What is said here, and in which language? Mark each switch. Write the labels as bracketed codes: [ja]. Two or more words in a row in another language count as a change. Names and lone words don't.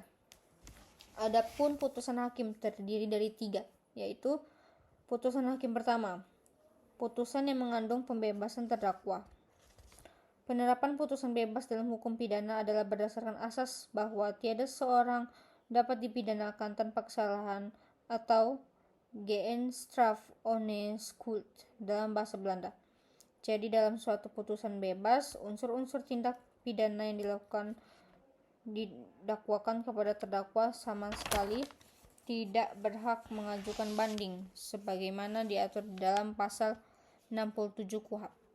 [id] Adapun putusan hakim terdiri dari 3, yaitu putusan hakim pertama, putusan yang mengandung pembebasan terdakwa. Penerapan putusan bebas dalam hukum pidana adalah berdasarkan asas bahwa tiada seorang dapat dipidanakan tanpa kesalahan atau [nl] geen straf ohne schuld [id] dalam bahasa Belanda. Jadi dalam suatu putusan bebas, unsur-unsur tindak pidana yang didakwakan kepada terdakwa sama sekali tidak berhak mengajukan banding sebagaimana diatur dalam pasal 67 KUHP.